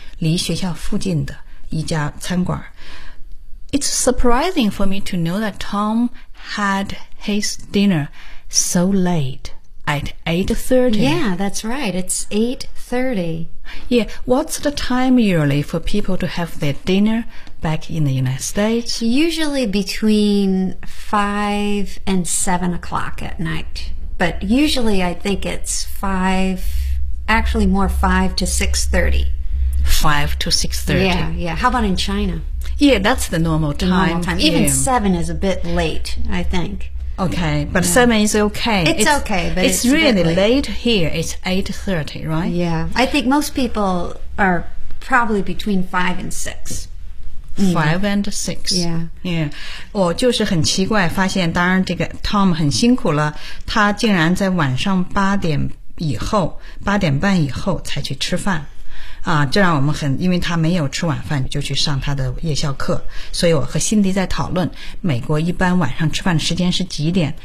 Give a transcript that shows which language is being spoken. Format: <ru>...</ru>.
<zh>离学校附近的一家餐馆。</zh> <en>It's surprising for me to know that Tom had his dinner so late at 8:30. Yeah, that's right. It's 8:30. Yeah, what's the time usually for people to have their dinner back in the United States? Usually between 5 and 7 o'clock at night. But usually I think it's 5 to 6:30. 5 to 6:30. Yeah, yeah. How about in China? Yeah, that's the normal time. The normal time. Even 7 is a bit late, I think. Okay, but 7 is okay. It's really late here. It's 8:30, right? Yeah. I think most people are probably between 5 and 6. 5 and 6. Yeah.</en> <zh>我就是很奇怪发现当然这个 Tom 很辛苦了他竟然在晚上8点半以后才去吃饭。啊，这让我们很，因为他没有吃晚饭就去上他的夜校课，所以我和辛迪在讨论美国一般晚上吃饭的时间是几点。</zh>